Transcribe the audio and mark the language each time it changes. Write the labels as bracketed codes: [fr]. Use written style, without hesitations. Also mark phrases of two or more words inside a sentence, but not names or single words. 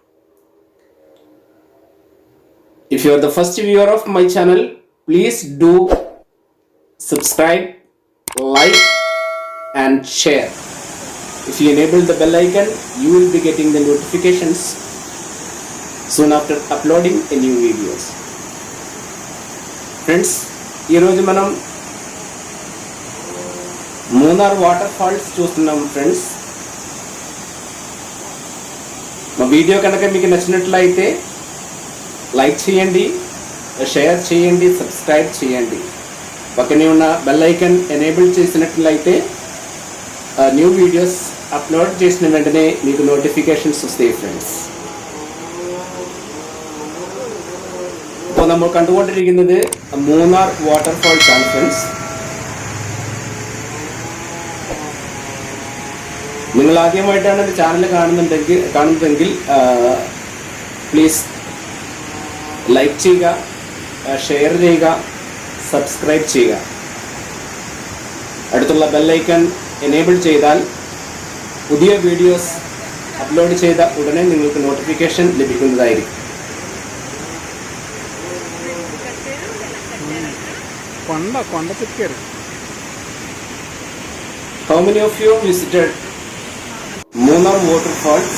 [en] If you are the first viewer of my channel, please do subscribe, like and share. If you enable the bell icon, you will be getting the notifications soon after uploading a new videos. Friends, [te] ఈ రోజు మనం మూనార్ [en] water falls [te] చూస్తున్నాం ఫ్రెండ్స్. మా వీడియో కనుక మీకు నచ్చినట్లయితే లైక్ చేయండి, షేర్ చేయండి, సబ్స్క్రైబ్ చేయండి. పక్కనే ఉన్న [en] bell icon enable [te] చేసినట్లయితే [en] new videos upload [te] చేసిన వెంటనే మీకు నోటిఫికేషన్స్ వస్తాయి ఫ్రెండ్స్. [ml] ഇപ്പോൾ നമ്മൾ കണ്ടുകൊണ്ടിരിക്കുന്നത് മൂന്നാർ വാട്ടർഫാൾസ് ആണ് ഫ്രണ്ട്സ്. നിങ്ങൾ ആദ്യമായിട്ടാണ് എൻ്റെ ചാനൽ കാണുന്നതെങ്കിൽ [en] please like [ml] ചെയ്യുക, ഷെയർ ചെയ്യുക, സബ്സ്ക്രൈബ് ചെയ്യുക. അടുത്തുള്ള [en] bell icon enable [ml] ചെയ്താൽ പുതിയ [en] videos upload [ml] ചെയ്ത ഉടനെ നിങ്ങൾക്ക് നോട്ടിഫിക്കേഷൻ ലഭിക്കുന്നതായിരിക്കും. [en] How many of you visited Munnar waterfalls?